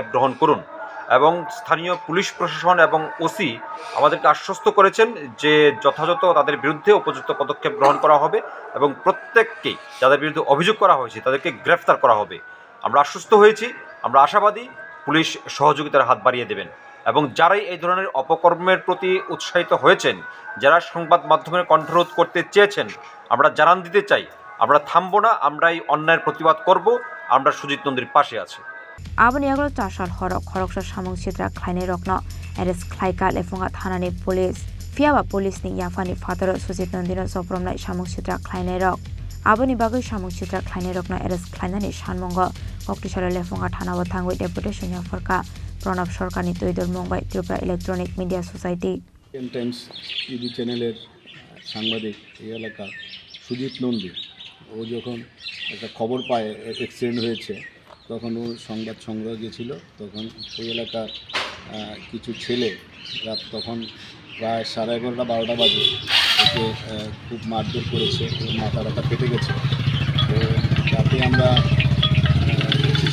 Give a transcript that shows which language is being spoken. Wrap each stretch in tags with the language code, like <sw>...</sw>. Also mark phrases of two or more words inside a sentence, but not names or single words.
<bn>গ্রহণ করুন এবং স্থানীয় পুলিশ প্রশাসন এবং ওসি আমাদেরকে আশ্বস্ত করেছেন যে যথাযথ তাদের বিরুদ্ধে উপযুক্ত পদক্ষেপ গ্রহণ করা হবে এবং প্রত্যেককেই যাদের বিরুদ্ধে অভিযোগ করা হয়েছে তাদেরকে গ্রেফতার করা হবে আমরা আশ্বস্ত হয়েছি আমরা আশাবাদী পুলিশ সহযোগিতার হাত বাড়িয়ে দেবেন এবং যারাই এই ধরনের অপকর্মের প্রতি উৎসাহিত হয়েছেন যারা সংবাদ মাধ্যমের কণ্ঠরোধ করতে চেয়েছেন আমরা জানান দিতে চাই আমরা থামব না আমরা এই অন্যায়ের প্রতিবাদ করব আমরা সুজিত নন্দীর পাশে আছি</bn> <trp>Aboni aglo chashal horok khoroksa samung chitra khlainai rokno arrest khlaika lefunga thanani police fiaba police ni yafani father Sujit Nandino sopromnai samung chitra khlainai rok Aboni bagai samung chitra khlainai rokno arrest khlainani sanmongo Koktishala lefunga thanawo thangoi deputation yaforka Pranab Sarkarni toidor Mumbai Tripura Electronic Media Society</trp> <bn>টাইমস টিভি চ্যানেলের সাংবাদিক এই এলাকা সুজিত নন্দী ও যখন একটা খবর পায় অ্যাক্সিডেন্ট হয়েছে তখন ও সংবাদ সংগ্রহ গিয়েছিল তখন ওই এলাকার কিছু ছেলে রাত তখন প্রায় 11:30-12টা বাজে ওকে খুব মারধর করেছে ওর মাথা ফেটে গেছে তো রাতে আমরা ওসি</bn>